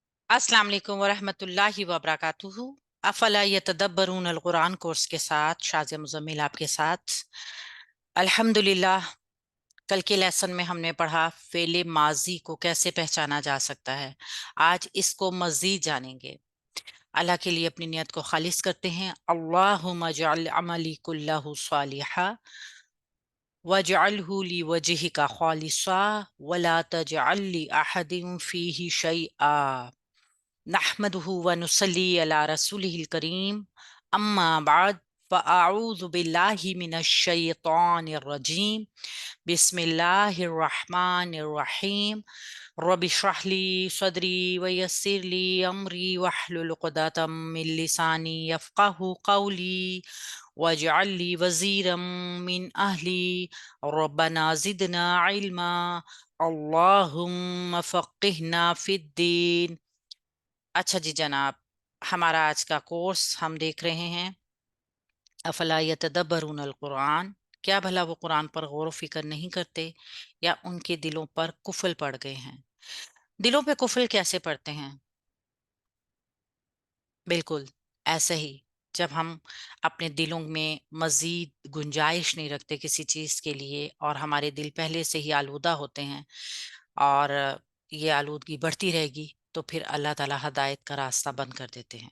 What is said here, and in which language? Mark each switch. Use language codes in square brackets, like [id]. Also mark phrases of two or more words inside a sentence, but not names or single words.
[ar] السلام عليكم ورحمة الله وبركاته. [ur] افلا یتدبرون القرآن کورس کے ساتھ شازیہ مزمل آپ کے ساتھ. الحمد للہ، کل کے لیسن میں ہم نے پڑھا فعل ماضی کو کیسے پہچانا جا سکتا ہے. آج اس کو مزید جانیں گے. اللہ کے لیے اپنی نیت کو خالص کرتے ہیں. [ar] اللهم اجعل عملي كله صالحا واجعله لوجهك خالصا ولا تجعل لأحد فيه شيئا. نحمده ونصلي على رسوله الكريم، أما بعد، فأعوذ بالله من الشيطان الرجيم، بسم الله الرحمن الرحيم. رب اشرح لي صدري ويسر لي أمري واحلل عقدة من لساني يفقهوا قولي واجعل لي وزيرا من أهلي ربنا زدنا علما اللهم فقهنا في الدين. [ur] اچھا جی جناب، ہمارا آج کا کورس ہم دیکھ رہے ہیں افلا یتدبرون القرآن. کیا بھلا وہ قرآن پر غور و فکر نہیں کرتے یا ان کے دلوں پر قفل پڑ گئے ہیں. دلوں پہ قفل کیسے پڑتے ہیں؟ بالکل ایسے ہی، جب ہم اپنے دلوں میں مزید گنجائش نہیں رکھتے کسی چیز کے لیے اور ہمارے دل پہلے سے ہی آلودہ ہوتے ہیں اور یہ آلودگی بڑھتی رہے گی، تو پھر اللہ تعالیٰ ہدایت کا راستہ بند کر دیتے ہیں.